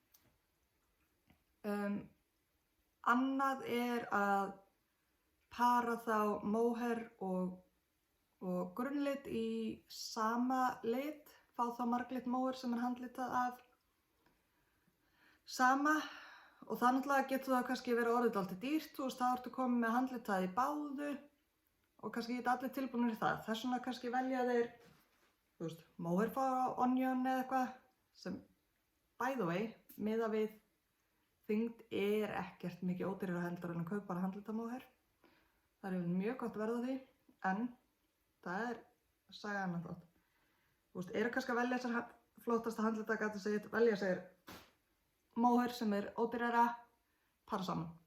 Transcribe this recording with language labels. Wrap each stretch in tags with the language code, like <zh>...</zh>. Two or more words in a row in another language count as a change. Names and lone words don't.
<is>Annað að para þá móhair og grunnlit í sama lit, fá þá marglitt móhair sem handlitað af sama, og það náttúrulega getur það kannski verið orðið dálítið dýrt, þú veist, þá ertu komið með handlitað í báðu og kannski geta allir tilbúinir í það. Þess vegna kannski velja þeir, þú veist, móhair frá Onion eða eitthvað, sem</is> <en>by the way,</en> <is>miðað við þyngd ekkert mikið ódýrara heldur en að kaupa bara handlitað móhair. Það mjög gott verð á því, en það saga annað þátt. Þú veist, kannski að velja sér flottasta handlitagatið sitt, velja sér móhair sem ódýrara, para saman.</is>